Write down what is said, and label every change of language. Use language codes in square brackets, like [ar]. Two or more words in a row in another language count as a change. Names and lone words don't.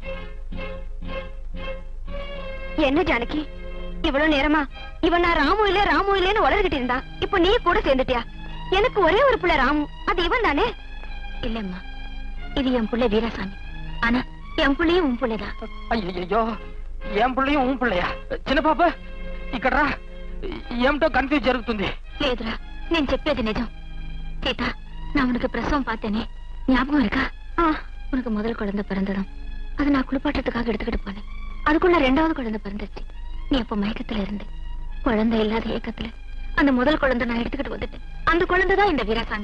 [ta] என்ன ஜானகி, இவ்வளவு நேரமா இவன் நான் ராமு இல்லன்னு வளர்கிட்டு இருந்தா, இப்ப நீ கூட சேர்ந்துட்டியா? எனக்கு ஒரே ஒரு புள்ள ராமு, அது இவன் தானே? இல்லம்மா, இது என் புள்ள வீராசாமி. ஆனா என் புள்ளையும் உன் புள்ளைதான். ஐயோ, என் பிள்ளையும் உன் பிள்ளையா? [te] చిన్న పాప ఇక్కడ ఏమిటో కన్ఫ్యూజ్ జరుగుతుంది. లేదురా, నేను చెప్పేది నిజం. [ta] சீதா, நான் உனக்கு பிரசவம் பார்த்தேனே, ஞாபகம் இருக்கா? உனக்கு முதல் குழந்தை பிறந்ததும் அது நான் குளிப்பாட்டத்துக்காக எடுத்துக்கிட்டு போனேன். அதுக்குள்ள 2வது குழந்தை பிறந்துச்சு. நீ அப்ப மயக்கத்துல இருந்து குழந்தை இல்லாத ஏக்கத்துல அந்த முதல் குழந்தை நான் எடுத்துக்கிட்டு வந்துட்டேன். அந்த குழந்தைதான் இந்த வீராசாமி.